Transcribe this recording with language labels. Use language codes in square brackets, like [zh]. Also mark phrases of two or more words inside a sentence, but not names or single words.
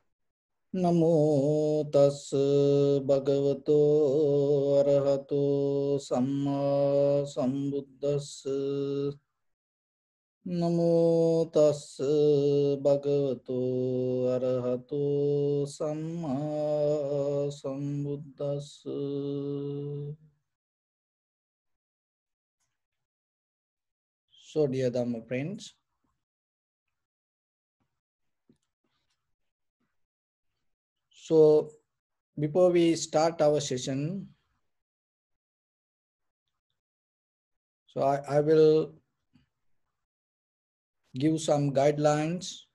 [pi] Namo tassa bhagavato arahato samma sambuddhassa. Namo tassa bhagavato arahato samma sambuddhassa. [en] So, dear Dhamma friends, so before we start our session, so I will give some guidelines.